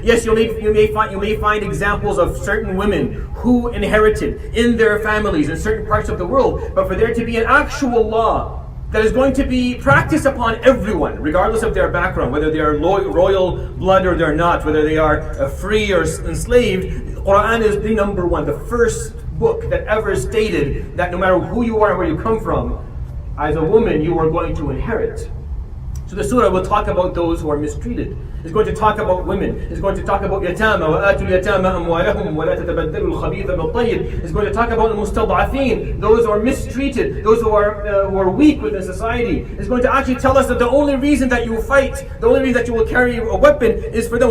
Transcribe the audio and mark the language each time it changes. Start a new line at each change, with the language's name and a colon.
English: Yes, you may find examples of certain women who inherited in their families in certain parts of the world, but for there to be an actual law that is going to be practiced upon everyone, regardless of their background, whether they are royal blood or they're not, whether they are free or enslaved, the Quran is the number one, the first book that ever stated that no matter who you are and where you come from, as a woman, you are going to inherit. So the surah will talk about those who are mistreated. It's going to talk about women. It's going to talk about yatama,
Arabic: وَآتُوا الْيَتَامَ أَمْوَالَهُمْ وَلَا تَتَبَدَّلُوا الْخَبِيثَ بِالطَّيِّبِ.
English: It's going to talk about المستضعفين, those who are mistreated, those who are weak within society. It's going to actually tell us that the only reason that you will fight, the only reason that you will carry a weapon is for them.